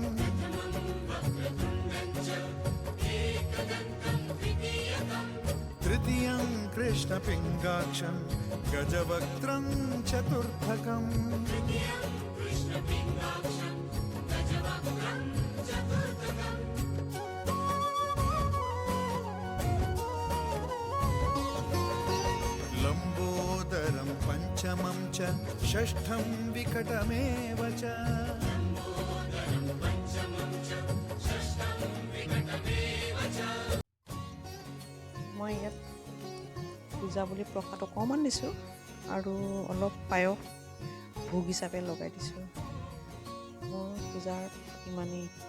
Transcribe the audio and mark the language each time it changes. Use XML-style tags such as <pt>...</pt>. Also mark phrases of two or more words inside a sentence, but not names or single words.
<sa>तृतीयं कृष्णपिङ्गाक्षं गजवक्त्रं चतुर्थकम् लम्बोदरं पञ्चमं च षष्ठं विकटमेव च</sa> <as>মই ইয়াত পূজা বুলি প্ৰসাদ অকণমান দিছোঁ আৰু অলপ পায়স ভোগ হিচাপে লগাই দিছোঁ। মোৰ পূজাৰ ইমানেই।</as>